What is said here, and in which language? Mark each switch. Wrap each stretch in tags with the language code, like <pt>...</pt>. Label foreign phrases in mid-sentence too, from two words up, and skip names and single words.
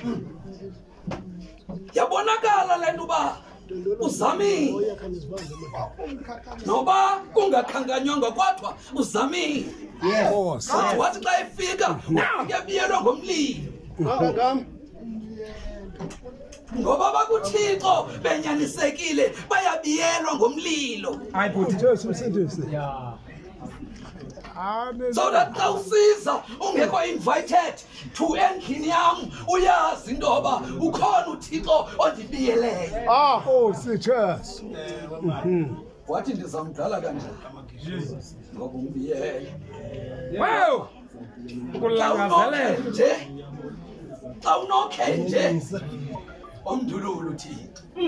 <xh>Yabonakala le nto uba uzamile noba kungakhankanywanga kodwa uzamile. Yes. Wathi xa efika uyabiyelwa ngomlilo Mangangam. ngoba bakuThixo benyanisekile bayabiyelwa ngomlilo. Hayi but.</xh> <en>So that</en> <xh>xa usiza ungekho</xh> <en>invited to</en> <xh>endlini yam uyazi into yoba ukhona uThixo ondibiyeleyo. Oh, sithes. Wathi ndizamdlala kanjani ngoba umbiyele. Wow. Kulangazelela. Xa unokhe nje omdululu uThixo.</xh>